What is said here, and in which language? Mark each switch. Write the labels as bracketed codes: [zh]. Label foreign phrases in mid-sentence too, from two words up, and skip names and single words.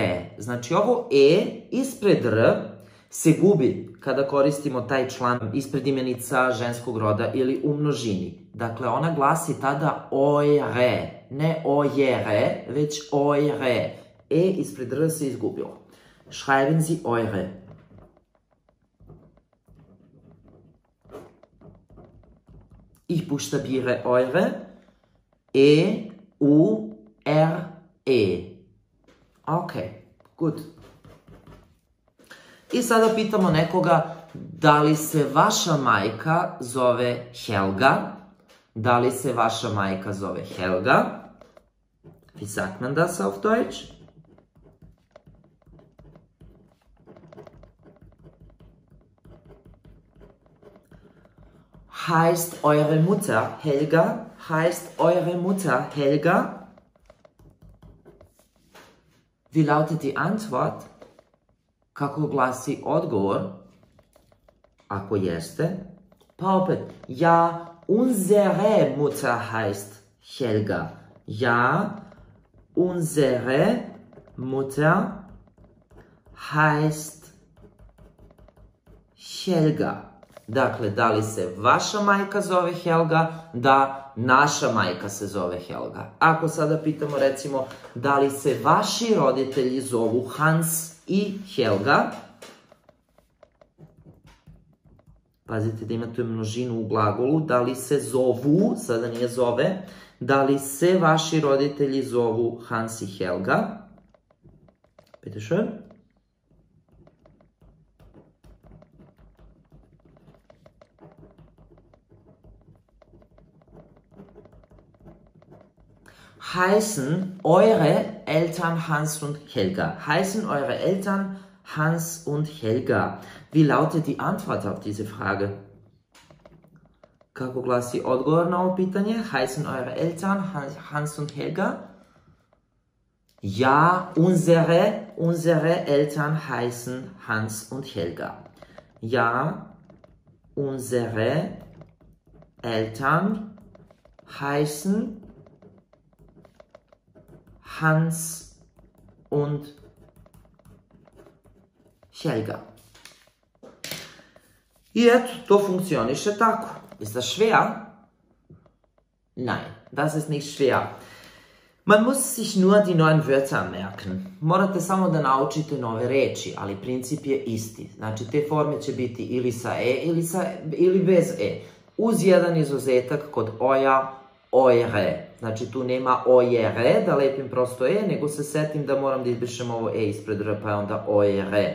[sr] Znači ovo e ispred r se gubi kada koristimo taj član ispred imenica ženskog roda ili u množini. Dakle, ona glasi tada eure, ne ojere, već eure. E ispred R se izgubilo. [de] Schreiben Sie eure. Ich buchstabiere eure. E-U-R-E. [en] Ok, good. [sr] I sada pitamo nekoga da li se vaša majka zove Helga. Da li se vaša majka zove Helga? [de] Wie sagt man das auf Deutsch? Heißt eure Mutter Helga? Heißt eure Mutter Helga? Wie lautet die Antwort? [sr] Kako glasi odgovor? Ako jeste, pa opet, [de] ja, unsere Mutter heißt Helga. Ja, unsere Mutter heißt Helga. [sr] Dakle, da li se vaša majka zove Helga? Da, naša majka se zove Helga. Ako sada pitamo, recimo, da li se vaši roditelji zovu Hans i Helga? Pazite da imate množinu u glagolu. Da li se zovu, sada nije zove, da li se vaši roditelji zovu Hans i Helga? [de] Bitte schön. Heißen eure Eltern Hans und Helga? Heißen eure Eltern Hans und Helga? Wie lautet die Antwort auf diese Frage? [sr] Kako glasi odgovor na ovo pitanje? [de] Heißen eure Eltern Hans und Helga? Ja, unsere Eltern heißen Hans und Helga. Ja, unsere Eltern heißen Hans und Helga. [sr] I eto, to funkcioniše tako. [de] Ist das schwer? Nein, das ist nicht schwer. Man muss sich nur die neuen Wörter merken. [sr] Morate samo da naučite nove reči, ali princip je isti. Znači, te forme će biti ili sa e ili bez e. Uz jedan izuzetak kod oja, ojere. Znači, tu nema ojere, da lepim prosto e, nego se setim da moram da izbrišem ovo e ispred r, pa je onda ojere.